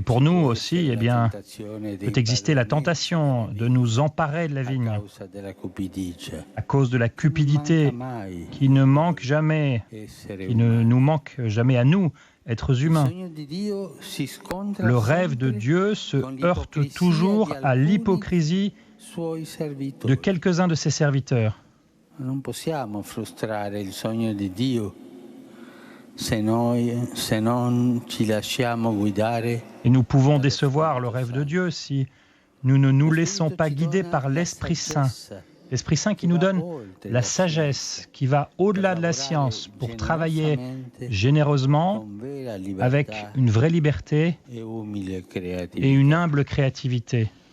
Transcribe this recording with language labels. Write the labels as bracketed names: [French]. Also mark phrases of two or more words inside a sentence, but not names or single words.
[French] Et pour nous aussi, eh bien, peut exister la tentation de nous emparer de la vigne à cause de la cupidité qui ne manque jamais, qui ne nous manque jamais à nous, êtres humains. Le rêve de Dieu se heurte toujours à l'hypocrisie de quelques-uns de ses serviteurs. [Italian] Non possiamo frustrare il sogno di Dio se non ci lasciamo guidare. [French] Et nous pouvons décevoir le rêve de Dieu si nous ne nous laissons pas guider par l'Esprit Saint. L'Esprit Saint qui nous donne la sagesse, qui va au-delà de la science pour travailler généreusement, avec une vraie liberté et une humble créativité.